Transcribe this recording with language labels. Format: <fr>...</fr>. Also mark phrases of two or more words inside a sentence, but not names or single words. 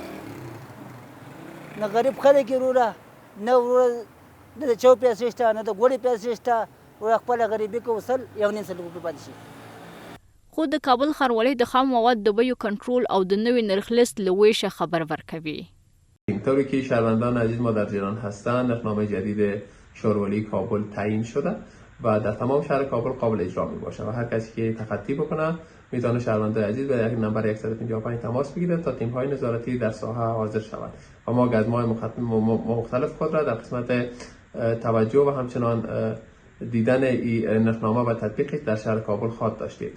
<ps>نه غریب خلک یې وروره، نه وروره د چو پیسې شته، نه د ګوړې پیسې شته، وروره خپله غریبي کوو 100-1.5 روپۍ پاتې شي. خو د کابل ښاروالۍ د خام مواد د بیو کنټرول او د نوي نرخ لیست له ویشه خبر ورکوي.</ps> <fa>اینطوری که شهروندان عزیز ما در جریان هستند، نرخنامه جدید شورولی کابل تعیین شده و در تمام شهر کابل قابل اجرا می باشه و هر کسی که تخطی بکنه میتونه شهروندان عزیز به نمبر 155 تماس بگیره تا تیم های نظارتی در ساحه حاضر شود و ما گزمه‌های مختلف خود را در قسمت توجه و همچنان دیدن نرخنامه و تطبیقش در شهر کابل خواهد داشتید.</fa>